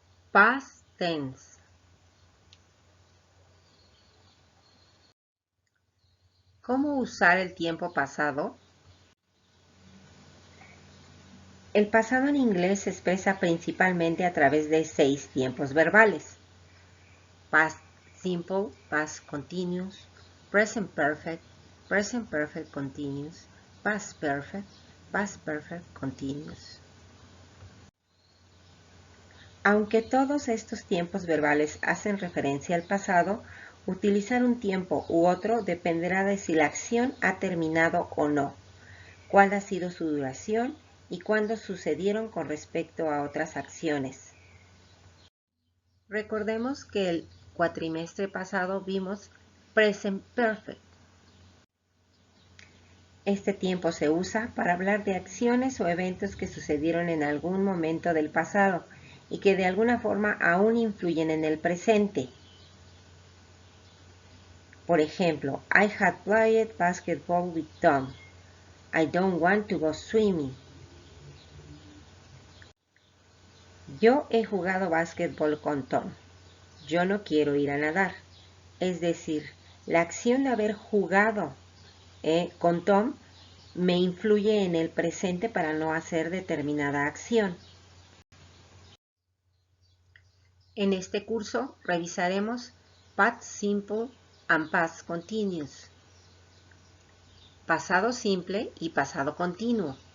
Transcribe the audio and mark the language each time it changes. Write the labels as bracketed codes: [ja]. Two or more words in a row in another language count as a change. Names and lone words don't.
[en] Past tense. [es] ¿Cómo usar el tiempo pasado? El pasado en inglés se expresa principalmente a través de 6 tiempos verbales. [en] Past simple, past continuous, present perfect continuous, past perfect continuous. [es] Aunque todos estos tiempos verbales hacen referencia al pasado, utilizar un tiempo u otro dependerá de si la acción ha terminado o no, cuál ha sido su duración y cuándo sucedieron con respecto a otras acciones. Recordemos que el cuatrimestre pasado vimos [en] present perfect. [es] Este tiempo se usa para hablar de acciones o eventos que sucedieron en algún momento del pasado y que de alguna forma aún influyen en el presente. Por ejemplo, [en] I had played basketball with Tom. I don't want to go swimming. [es] Yo he jugado básquetbol con Tom. Yo no quiero ir a nadar. Es decir, la acción de haber jugado con Tom me influye en el presente para no hacer determinada acción. En este curso revisaremos [en] Past Simple and Past Continuous, [es] pasado simple y pasado continuo.